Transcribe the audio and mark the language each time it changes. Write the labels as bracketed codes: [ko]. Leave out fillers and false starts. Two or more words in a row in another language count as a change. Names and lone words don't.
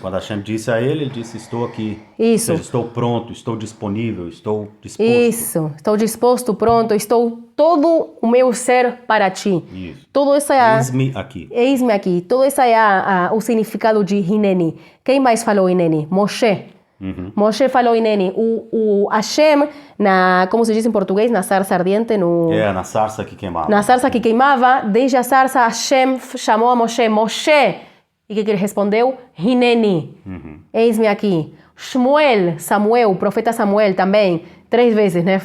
[pt] Quando Hashem disse a ele disse, estou aqui. Isso. Ou seja, estou pronto, estou disponível, estou disposto. Isso, estou disposto, pronto, estou todo o meu ser para ti. Isso. Todo isso é Eis-me aqui. Eis-me aqui. Todo isso é o significado de Hineni. Quem mais falou Hineni? Moshe. Moshe falou Hineni. O Hashem, como se diz em português, na sarça ardiente, na sarça que queimava. Na sarça que queimava, desde a sarça, Hashem chamou a Moshe, Moshe. E o que ele respondeu? Hineni. Eis-me aqui. Samuel, o profeta Samuel também, 3 vezes, né?